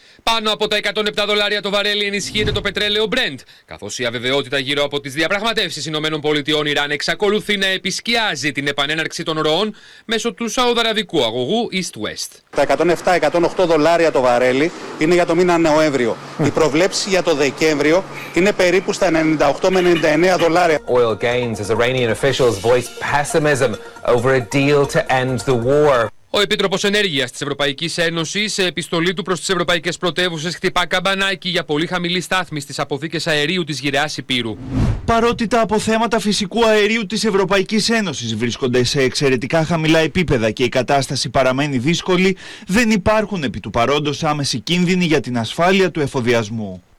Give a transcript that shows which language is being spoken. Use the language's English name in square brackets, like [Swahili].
[Greek] Πάνω από τα 107 δολάρια το βαρέλι ενισχύεται το πετρέλαιο Brent, καθώς η αβεβαιότητα γύρω από τις διαπραγματεύσεις ΗΠΑ Ιράν εξακολουθεί να επισκιάζει την επανέναρξη των ροών μέσω του σαουδαραβικού αγωγού East-West. Τα 107-108 δολάρια το βαρέλι είναι για το μήνα Νοέμβριο. Η προβλέψη για το Δεκέμβριο είναι περίπου στα 98-99 δολάρια. [English] Oil gains as Iranian officials voice pessimism over a deal to end the war. [Greek] Ο Επίτροπος Ενέργειας της Ευρωπαϊκής Ένωσης σε επιστολή του προς τις ευρωπαϊκές πρωτεύουσες χτυπά καμπανάκι για πολύ χαμηλή στάθμη στις αποθήκες αερίου της Γυραιάς Ηπείρου. Παρότι τα αποθέματα φυσικού αερίου της Ευρωπαϊκής Ένωσης βρίσκονται σε εξαιρετικά χαμηλά επίπεδα και η κατάσταση παραμένει δύσκολη, δεν υπάρχουν επί του παρόντος άμεση κίνδυνη για την ασφάλεια του εφοδιασμού.